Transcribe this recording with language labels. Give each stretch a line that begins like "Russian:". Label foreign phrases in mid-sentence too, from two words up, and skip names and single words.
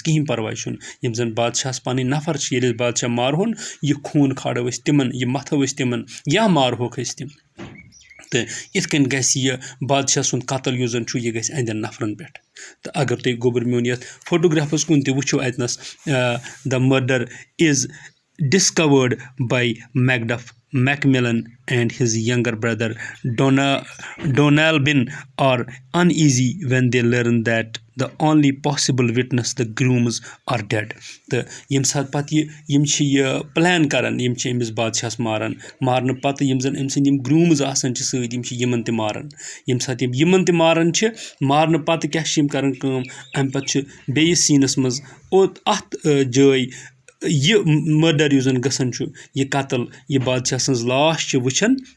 Kashmiri: کِہیٖنۍ پَرواے چھُنہٕ یِم زَن بادشاہَس پَنٕنۍ نفر چھِ ییٚلہِ أسۍ بادشاہ مارہون یہِ خوٗن کھالو أسۍ تِمن یہِ مَتھو أسۍ تِمن یا مارہوکھ أسۍ تِم تہٕ یِتھ کٔنۍ گژھِ یہِ بادشاہ سُنٛد قتل یُس زَن چھُ یہِ گژھِ اَہنٛدٮ۪ن نفرَن پٮ۪ٹھ تہٕ اگر تُہۍ گوٚبُر میون یَتھ فوٹوگرافَس کُن تہِ وٕچھو اَتنَس
English: the murder is discovered by Macmillan and his younger brother Donalbain are uneasy when they learn that the only possible witness the grooms are dead
Kashmiri: تہٕ ییٚمہِ ساتہٕ پَتہٕ یِم چھِ یہِ پٕلین کَران یِم چھِ أمِس بادشاہَس مارنہٕ پَتہٕ یِم زَن أمۍ سٕنٛدۍ یِم گرٛوٗمٕز آسان چھِ سۭتۍ یِم چھِ یِمَن تہِ ماران ییٚمہِ ساتہٕ یِمَن تہِ ماران چھِ مارنہٕ پَتہٕ کیاہ چھِ یِم کَران کٲم اَمہِ پَتہٕ چھِ بیٚیِس سیٖنَس منٛز اَتھ جایہِ یہِ مٔرڈَر یُس زَن گژھان چھُ یہِ قتل یہِ بادشاہ سٕنٛز لاش چھِ وٕچھان